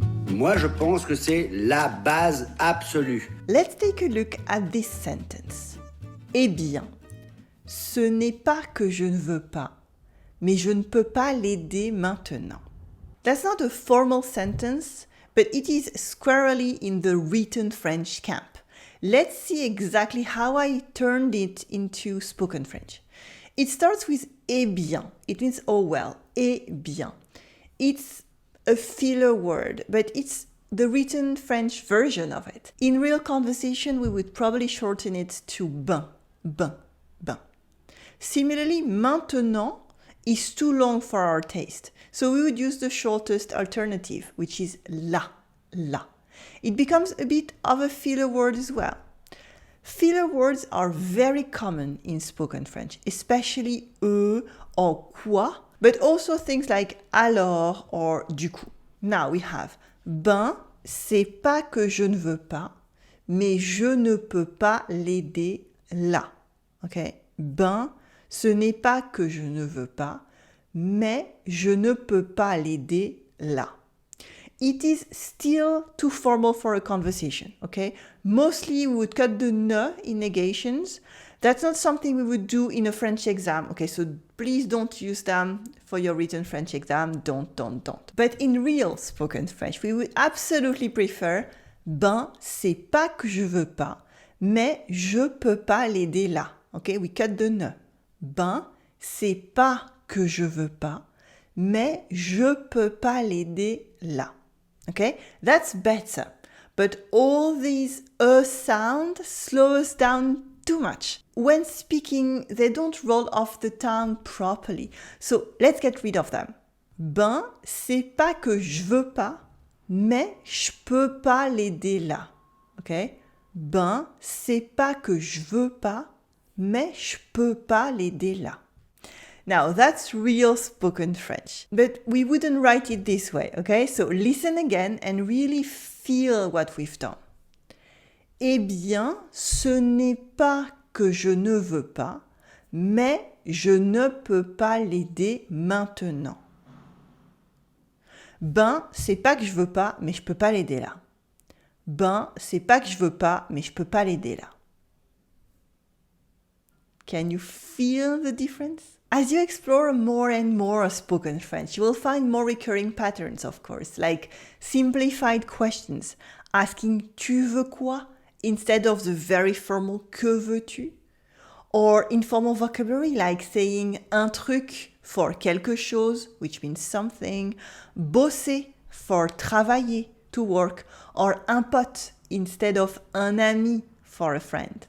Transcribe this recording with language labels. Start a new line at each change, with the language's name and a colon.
French: Moi, je pense que c'est la base absolue.
English: Let's take a look at this sentence.
French: Eh bien, ce n'est pas que je ne veux pas, mais je ne peux pas l'aider maintenant.
English: That's not a formal sentence, but it is squarely in the written French camp. Let's see exactly how I turned it into spoken French. It starts with eh bien. It means oh well, eh bien. It's a filler word, but it's the written French version of it. In real conversation, we would probably shorten it to ben. Ben, ben. Similarly, maintenant is too long for our taste, so we would use the shortest alternative, which is la, la. It becomes a bit of a filler word as well. Filler words are very common in spoken French, especially or quoi, but also things like alors or du coup. Now we have
French: ben, c'est pas que je ne veux pas, mais je ne peux pas l'aider là.
English: Okay?
French: Ben, ce n'est pas que je ne veux pas, mais je ne peux pas l'aider là.
English: It is still too formal for a conversation, okay? Mostly we would cut the ne in negations. That's not something we would do in a French exam, okay? So please don't use them for your written French exam. Don't. But in real spoken French, we would absolutely prefer
French: ben, c'est pas que je veux pas, mais je peux pas l'aider là.
English: Okay, we cut the ne.
French: Ben, c'est pas que je veux pas, mais je peux pas l'aider là.
English: Okay, that's better. But all these sound slow us down too much. When speaking, they don't roll off the tongue properly. So let's get rid of them.
French: Ben, c'est pas que je veux pas, mais je peux pas l'aider là. Okay? Ben, c'est pas que je veux pas, mais je peux pas l'aider là.
English: Now, that's real spoken French, but we wouldn't write it this way, okay? So listen again and really feel what we've done.
French: Eh bien, ce n'est pas que je ne veux pas, mais je ne peux pas l'aider maintenant. Ben, c'est pas que je veux pas, mais je peux pas l'aider là. Ben, c'est pas que je veux pas, mais je peux pas l'aider là.
English: Can you feel the difference? As you explore more and more spoken French, you will find more recurring patterns, of course, like simplified questions, asking
French: tu veux quoi
English: instead of the very formal
French: que veux-tu,
English: or informal vocabulary like saying un truc for quelque chose, which means something, bosser for travailler, to work, or un pote instead of un ami for a friend.